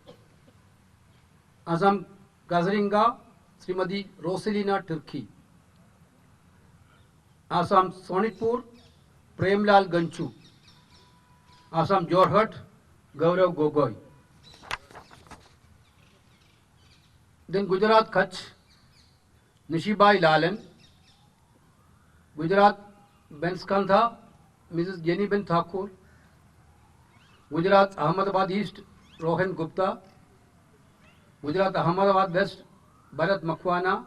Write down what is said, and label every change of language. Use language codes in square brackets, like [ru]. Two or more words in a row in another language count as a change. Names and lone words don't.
[en] Assam, Kazeringa, Srimati Rosalina Turki. Assam, Sonitpur, Premlal Ganchu. Assam, Jorhat, Gaurav Gogoi. Then Gujarat Kutch, Nishibai Lalan. Gujarat Benskantha, Mrs. Jenny Ben Thakur. Gujarat Ahmedabad East, Rohan Gupta. Gujarat Ahmedabad West, Bharat Makwana.